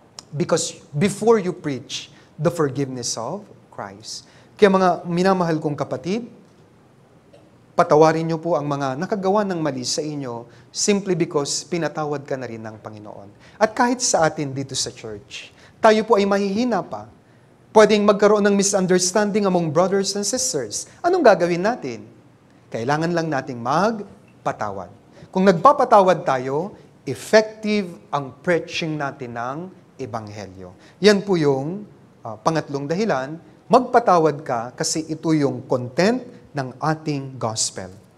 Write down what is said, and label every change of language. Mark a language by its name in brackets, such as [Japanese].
[English] Because before you preach the forgiveness of Christ. [Filipino] Kaya mga minamahal kong kapatid, patawarin niyo po ang mga nakagawa ng mali sa inyo simply because pinatawad ka na rin ng Panginoon. At kahit sa atin dito sa church, tayo po ay mahihina pa. Pwedeng magkaroon ng [English] misunderstanding among brothers and sisters. [Filipino] Anong gagawin natin? Kailangan lang nating magpatawad. Kung nagpapatawad tayo, effective ang preaching natin ng Ebanghelyo. Yan po yung pangatlong dahilan, magpatawad ka kasi ito yung content ng ating gospel.